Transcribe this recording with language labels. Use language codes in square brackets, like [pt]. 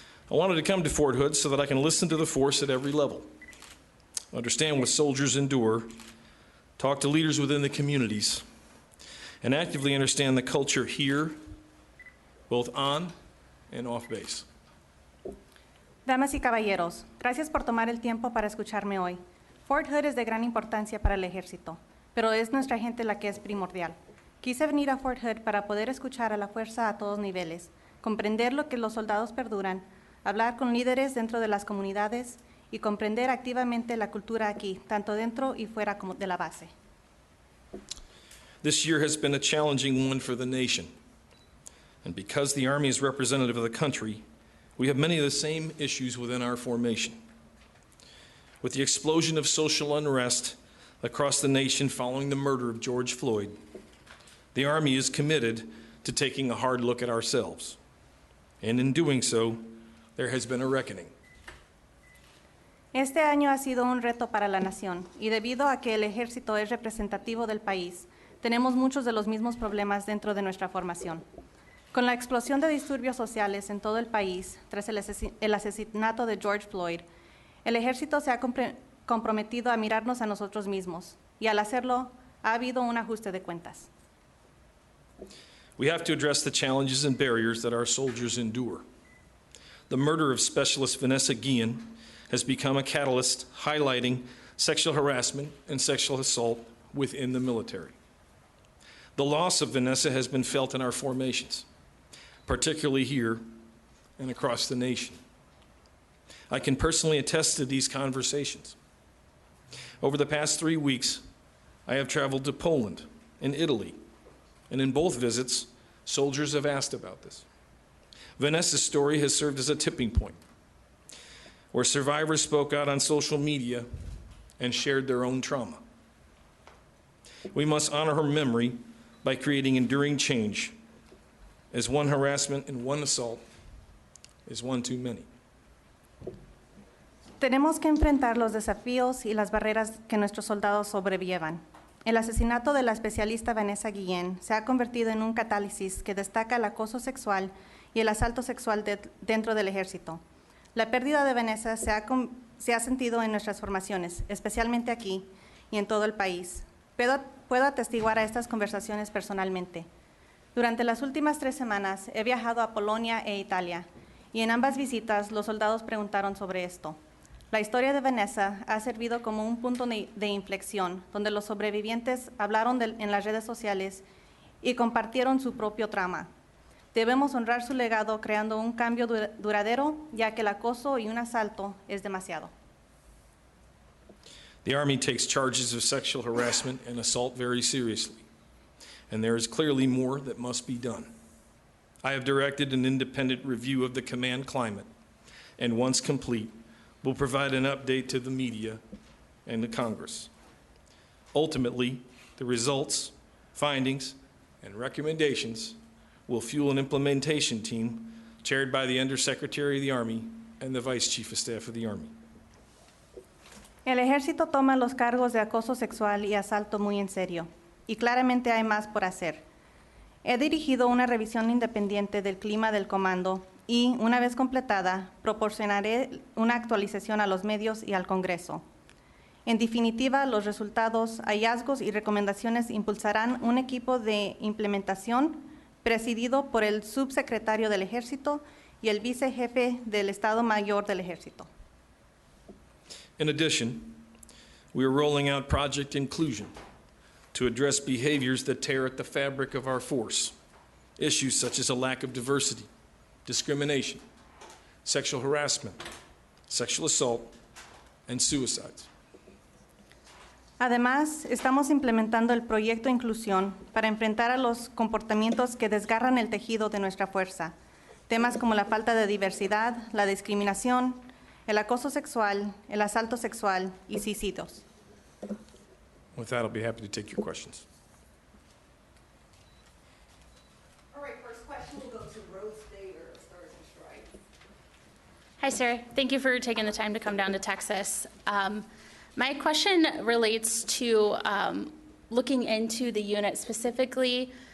[en] I wanted to come to Fort Hood so that I can listen to the force at every level, understand what soldiers endure, talk to leaders within the communities, and actively understand the culture here, both on and off base. [es] Damas y caballeros, gracias por tomar el tiempo para escucharme hoy. Fort Hood es de gran importancia para el ejército, pero es nuestra gente la que es primordial. Quise venir a Fort Hood para poder escuchar a la fuerza a todos niveles, comprender lo que los soldados perduran, hablar con líderes dentro de las comunidades y comprender activamente la cultura aquí, tanto dentro y fuera como de la base. [en] This year has been a challenging one for the nation. And because the Army is representative of the country, we have many of the same issues within our formation. With the explosion of social unrest across the nation following the murder of George Floyd, the Army is committed to taking a hard look at ourselves. And in doing so, there has been a reckoning. [es] Este año ha sido un reto para la nación y debido a que el ejército es representativo del país, tenemos muchos de los mismos problemas dentro de nuestra formación. Con la explosión de disturbios sociales en todo el país tras el asesinato de George Floyd, el ejército se ha comprometido a mirarnos a nosotros mismos y al hacerlo ha habido un ajuste de cuentas. [en] We have to address the challenges and barriers that our soldiers endure. The murder of Specialist Vanessa Guillen has become a catalyst highlighting sexual harassment and sexual assault within the military. The loss of Vanessa has been felt in our formations, particularly here and across the nation. I can personally attest to these conversations. Over the past 3 weeks, I have traveled to Poland and Italy, and in both visits, soldiers have asked about this. Vanessa's story has served as a tipping point, where survivors spoke out on social media and shared their own trauma. We must honor her memory by creating enduring change, as one harassment and one assault is one too many. [es] Tenemos que enfrentar los desafíos y las barreras que nuestros soldados sobrellevan. El asesinato de la especialista Vanessa Guillen se ha convertido en un catálisis que destaca el acoso sexual y el asalto sexual dentro del ejército. La pérdida de Vanessa se ha sentido en nuestras formaciones, especialmente aquí y en todo el país. Puedo atestiguar a estas conversaciones personalmente. Durante las últimas 3 semanas he viajado a Polonia e Italia, y en ambas visitas los soldados preguntaron sobre esto. La historia de Vanessa ha servido como un punto de inflexión, donde los sobrevivientes hablaron en las redes sociales y compartieron su propio trauma. Debemos honrar su legado creando un cambio duradero, ya que el acoso y un asalto es demasiado. [en] The Army takes charges of sexual harassment and assault very seriously, and there is clearly more that must be done. I have directed an independent review of the command climate, and once complete, will provide an update to the media and the Congress. Ultimately, the results, findings, and recommendations will fuel an implementation team chaired by the Undersecretary of the Army and the Vice Chief of Staff of the Army. [es] El ejército toma los cargos de acoso sexual y asalto muy en serio, y claramente hay más por hacer. He dirigido una revisión independiente del clima del comando y, una vez completada, proporcionaré una actualización a los medios y al Congreso. En definitiva, los resultados, hallazgos y recomendaciones impulsarán un equipo de implementación presidido por el subsecretario del Ejército y el vicejefe del Estado Mayor del Ejército. [en] In addition, we are rolling out Project Inclusion to address behaviors that tear at the fabric of our force, issues such as a lack of diversity, discrimination, sexual harassment, sexual assault, and suicides. [es] Además, estamos implementando el proyecto Inclusión para enfrentar a los comportamientos que desgarran el tejido de nuestra fuerza, temas como la falta de diversidad, la discriminación, el acoso sexual, el asalto sexual y suicidios. [en] With that, I'll be happy to take your questions. All right, first question will go to Rose Dater, Stars and Stripes. Hi, sir. Thank you for taking the time to come down to Texas. My question relates to looking into the unit specifically.